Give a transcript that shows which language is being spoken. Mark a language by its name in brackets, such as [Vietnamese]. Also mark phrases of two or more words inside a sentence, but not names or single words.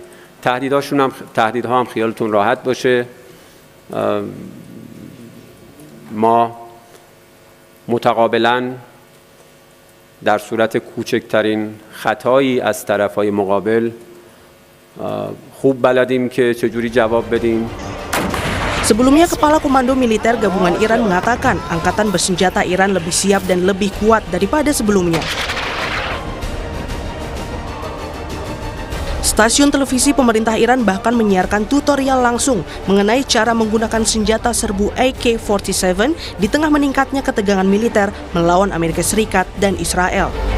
[Persian] تهدیدها هم خیالتون راحت باشه. ما متقابلا در صورت کوچکترین خطایی از طرفهای مقابل خوب بلدیم که چجوری جواب بدیم. [Indonesian] Sebelumnya, Kepala Komando Militer Gabungan Iran mengatakan angkatan bersenjata Iran lebih siap dan lebih kuat daripada sebelumnya. Stasiun televisi pemerintah Iran bahkan menyiarkan tutorial langsung mengenai cara menggunakan senjata serbu AK-47 di tengah meningkatnya ketegangan militer melawan Amerika Serikat dan Israel.